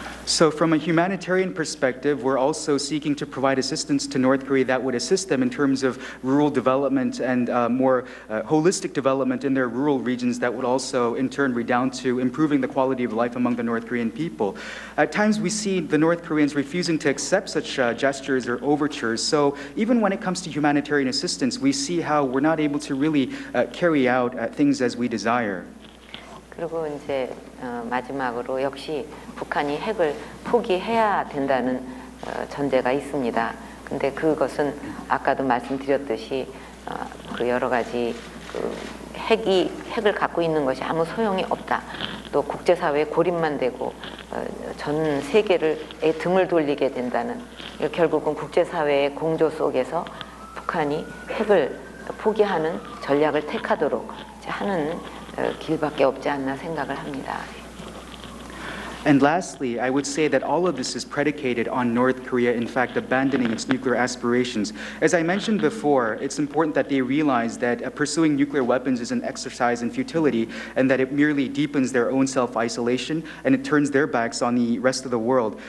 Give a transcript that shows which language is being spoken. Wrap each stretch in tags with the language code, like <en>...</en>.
<en>So from a humanitarian perspective, we're also seeking to provide assistance to North Korea that would assist them in terms of rural development and more holistic development in their rural regions that would also in turn redound to improving the quality of life among the North Korean people. At times we see the North Koreans refusing to accept such gestures or overtures. So even when it comes to humanitarian assistance, we see how we're not able to really carry out things as we desire.</en> <ko>그리고 이제 마지막으로 역시 북한이 핵을 포기해야 된다는 전제가 있습니다. 근데 그것은 아까도 말씀드렸듯이 그 여러 가지 그 핵을 갖고 있는 것이 아무 소용이 없다. 또 국제사회에 고립만 되고 전 세계를 등을 돌리게 된다는 결국은 국제사회의 공조 속에서 북한이 핵을 포기하는 전략을 택하도록 하는 길밖에 없지 않나 생각을 합니다.</ko> <en>And lastly, I would say that all of this is predicated on North Korea, in fact, abandoning its nuclear aspirations. As I mentioned before, it's important that they realize that pursuing nuclear weapons is an exercise in futility and that it merely deepens their own self-isolation and it turns their backs on the rest of the world.</en>